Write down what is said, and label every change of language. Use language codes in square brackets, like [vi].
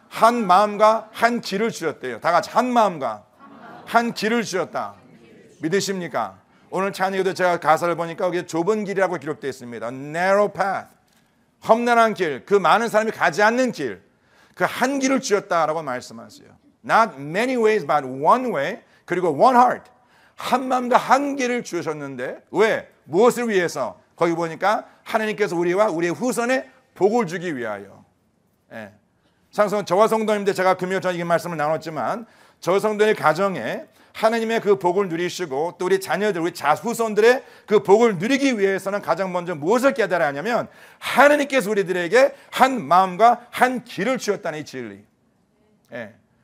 [ko] 한 마음과 한 길을 주었대요. 다 같이 한 마음과 한 길을 주었다. 믿으십니까? 오늘 찬양에도 제가 가사를 보니까 여기 좁은 길이라고 기록되어 있습니다. [en] narrow path. [ko] 험난한 길, 그 많은 사람이 가지 않는 길, 그 한 길을 주었다라고 말씀하세요. [en] Not many ways, but one way. [ko] 그리고 [en] one heart. [ko] 한 마음과 한 길을 주셨는데 왜? 무엇을 위해서? 거기 보니까 하나님께서 우리와 우리의 후손에 복을 주기 위하여. 예. 저와 성도님들, 제가 금요일 전에 이 말씀을 나눴지만 저 성도의 가정에 하나님의 그 복을 누리시고 또 우리 자녀들, 우리 후손들의 그 복을 누리기 위해서는 가장 먼저 무엇을 깨달아야 하냐면 하나님께서 우리들에게 한 마음과 한 길을 주었다는 이 진리. 예.